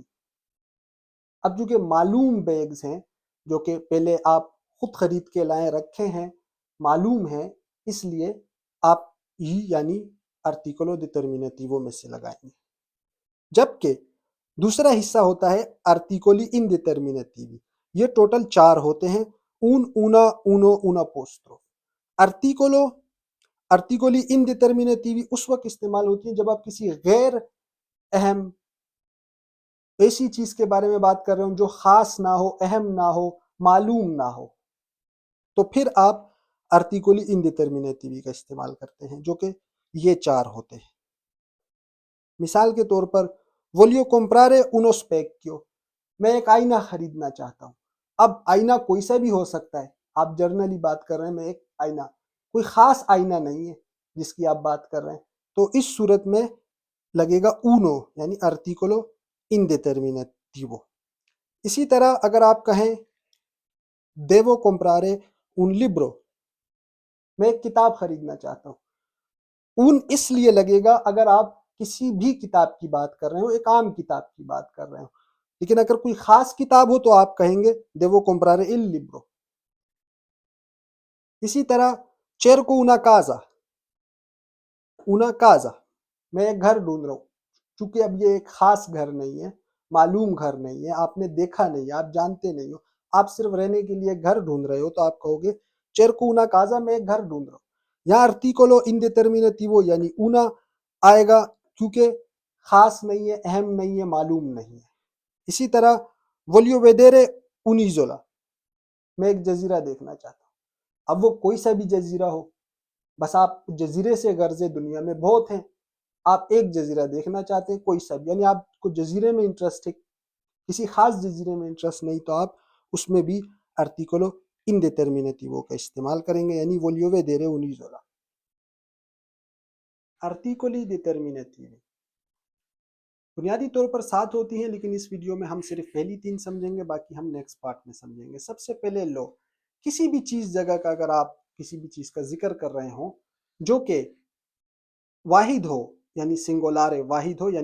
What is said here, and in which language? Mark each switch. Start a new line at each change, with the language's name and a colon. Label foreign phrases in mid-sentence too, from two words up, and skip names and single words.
Urdu: اب چونکہ معلوم بیگز ہیں جو کہ پہلے آپ خود خرید کے لائیں رکھے ہیں، معلوم ہیں، اس لیے آپ یعنی
Italian: articolo determinativo
Urdu: میں سے لگائیں گے۔ جبکہ دوسرا حصہ ہوتا ہے
Italian: articoli indeterminativi,
Urdu: یہ ٹوٹل 4 ہوتے ہیں،
Italian: un, una, uno, una apostrofo. articoli indeterminativi
Urdu: اس وقت استعمال ہوتی ہے جب آپ کسی غیر اہم ایسی چیز کے بارے میں بات کر رہے ہوں جو خاص نہ ہو، اہم نہ ہو، معلوم نہ ہو، تو پھر آپ
Italian: articoli indeterminativi
Urdu: کا استعمال کرتے ہیں، جو کہ یہ 4 ہوتے ہیں۔ مثال کے طور پر
Italian: voglio comprare uno specchio,
Urdu: میں ایک آئینہ خریدنا چاہتا ہوں۔ اب آئینہ کوئی سا بھی ہو سکتا ہے، آپ جرنلی بات کر رہے ہیں، میں ایک آئینہ، کوئی خاص آئینہ نہیں ہے جس کی آپ بات کر رہے ہیں، تو اس صورت میں لگے گا اونو یعنی
Italian: articolo indeterminativo.
Urdu: اسی طرح اگر آپ کہیں
Italian: devo comprare un libro،
Urdu: میں ایک کتاب خریدنا چاہتا ہوں، اون اس لیے لگے گا اگر آپ کسی بھی کتاب کی بات کر رہے ہو، ایک عام کتاب کی بات کر رہے ہو، لیکن اگر کوئی خاص کتاب ہو تو آپ کہیں گے
Italian: devo comprare il libro۔ اسی طرح cerco una casa،
Urdu: میں ایک گھر ڈھونڈ رہا ہوں، چونکہ اب یہ ایک خاص گھر نہیں ہے، معلوم گھر نہیں ہے، آپ نے دیکھا نہیں ہے، آپ جانتے نہیں ہو، آپ صرف رہنے کے لیے گھر ڈھونڈ رہے ہو، تو آپ کہو گے
Italian: cerco una casa،
Urdu: میں ایک گھر ڈھونڈ رہا ہوں۔ یہاں
Italian: articolo indeterminativo
Urdu: یعنی una آئے گا، کیونکہ خاص نہیں ہے، اہم نہیں ہے، معلوم نہیں ہے۔
Italian: اسی طرح voglio vedere un'isola،
Urdu: میں ایک جزیرہ دیکھنا چاہتا ہوں۔ اب وہ کوئی سا بھی جزیرہ ہو، بس آپ جزیرے سے غرض ہے، دنیا میں بہت ہیں، آپ ایک جزیرہ دیکھنا چاہتے ہیں، کوئی سا بھی، یعنی آپ کو جزیرے میں انٹرسٹ ہے، کسی خاص جزیرے میں انٹرسٹ نہیں، تو آپ اس میں بھی
Italian: articolo indeterminativo
Urdu: کا استعمال کریں گے، یعنی
Italian: voglio vedere un'isola۔ articoli determinativi
Urdu: بنیادی طور پر 7 ہوتی ہیں، لیکن اس ویڈیو میں ہم صرف پہلی 3 سمجھیں گے، باقی ہم
English: next part
Urdu: میں سمجھیں گے۔ سب سے پہلے لو، کسی بھی چیز جگہ کا اگر آپ کسی بھی چیز کا ذکر کر رہے ہوں جو کہ واحد ہو، یعنی سنگولارے، واحد ہو